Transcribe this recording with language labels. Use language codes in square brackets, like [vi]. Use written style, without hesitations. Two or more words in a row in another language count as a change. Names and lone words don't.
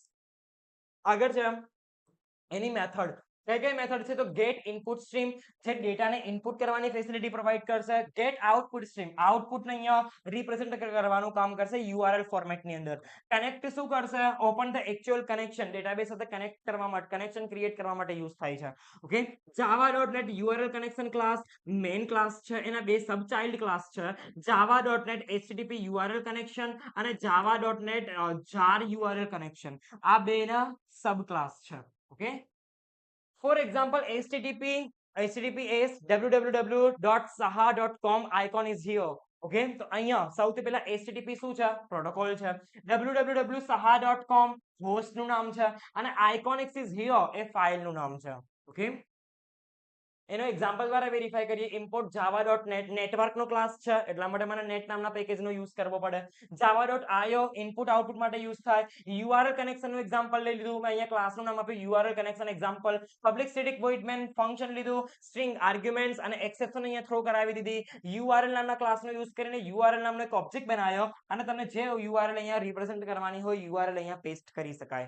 [gu] આગળ છે એની મેથડ, કઈ કઈ મેથડ છે તો [en] get input stream [gu] જે ડેટાને ઇનપુટ કરવાની ફેસિલિટી પ્રોવાઇડ કરશે, [en] get output stream [gu] આઉટપુટને અહીંયા રિપ્રેઝન્ટ કરવાનું કામ કરશે યુઆરએલ ફોર્મેટની અંદર, કનેક્ટ શું કરશે, [en] open the actual connection, [gu] ડેટાબેઝ સાથે કનેક્ટ કરવા માટે, કનેક્શન ક્રિએટ કરવા માટે યુઝ થાય છે. ઓકે, [en] java.net URL connection class main class [gu] છે, એના બે [en] sub child class [gu] છે, [en] java.net http URL connection [gu] અને [en] java.net jar URL connection, [gu] આ બેના [en] sub class [gu] છે. [en] okay, for example https www.saha.com icon is here. [gu] ઓકે, તો અહીંયા સૌથી પહેલા http શું છે, પ્રોટોકોલ છે, www.saha.com હોસ્ટ નું નામ છે અને [en] iconics is here [gu] એ ફાઇલ નું નામ છે. ઓકે, એનો એક્ઝામ્પલ દ્વારા વેરીફાઈ કરીએ, [en] import java.net [gu] નેટવર્ક નો ક્લાસ છે એટલા માટે મને નેટ નામના પેકેજ નો યુઝ કરવો પડે, [en] java.io input output [gu] માટે યુઝ થાય, [en] URL connection [gu] નું એક્ઝામ્પલ લઈ લીધું મેં, અહીંયા ક્લાસ નું નામ આપ્યું [en] URL connection example, public static void main function [gu] લીધું, [en] string arguments [gu] અને એક્સેપ્શન અહીંયા થ્રો કરાવી દીધી, યુઆરએલ નામના ક્લાસ નો યુઝ કરીને યુઆરએલ નામનો એક ઓબ્જેક્ટ બનાવ્યો અને તમને જે યુઆરએલ અહીંયા રિપ્રેઝન્ટ કરવાની હોય યુઆરએલ અહીંયા પેસ્ટ કરી શકાય.